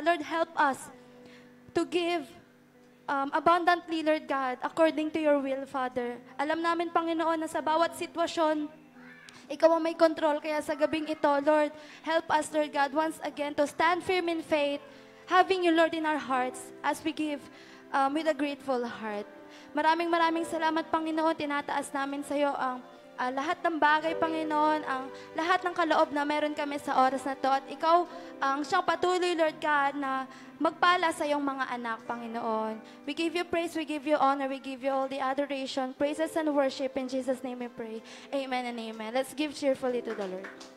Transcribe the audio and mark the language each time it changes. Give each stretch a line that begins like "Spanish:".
English: Lord, help us to give abundantly, Lord God, according to your will, Father.
Filipino: Alam namin, Panginoon, na sa bawat sitwasyon, Ikaw ang may control. Kaya sa gabing ito,
English: Lord, help us, Lord God, once again to stand firm in faith, having you, Lord, in our hearts as we give with a grateful heart.
Filipino: Maraming salamat, Panginoon. Tinataas namin sa iyo ang lahat ng bagay, Panginoon, ang lahat ng kaloob na meron kami sa oras na to. At Ikaw ang siyang patuloy, Lord God, na magpala sa iyong mga anak, Panginoon.
English: We give you praise, we give you honor, we give you all the adoration, praises and worship. In Jesus' name we pray. Amen and amen. Let's give cheerfully to the Lord.